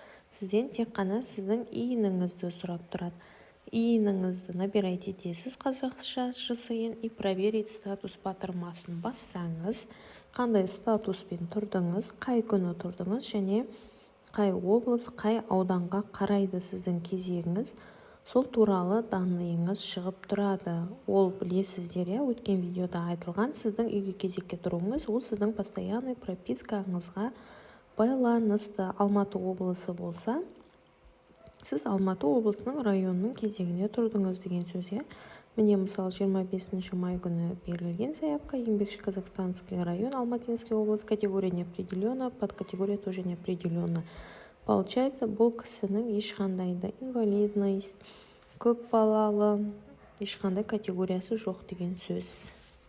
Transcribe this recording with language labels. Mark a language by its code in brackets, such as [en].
[kk] Сізден тек қана сіздің иініңізді сұрап тұрады. Иініңізді набирать етесіз қазақша жасайын и [ru] проверить статус [kk] батырмасын бассаңыз, қандай статуспен тұрдыңыз, қай күні тұрдыңыз және қай облыс, қай ауданға қарайды сіздің кезегіңіз, сол туралы данныйыңыз шығып тұрады. Ол білесіздер, өткен видеода айтылған, сіздің үйге кезекке тұруыңыз, ол сіздің постоянный пропискаңызға байланысты. Алматы облысы болса, сіз Алматы облысының районының кезегіне тұрдыңыз деген сөз. Міне, мысалы, 25 май күні берілген заявка, [ru] еңбекші Казахстанский район, Алматинский область, категория не определена, подкатегория тоже не определена. [kk] Получается, бұл кісінің ешқандай да инвалидность, көп балалы, ешқандай категориясы жоқ деген сөз.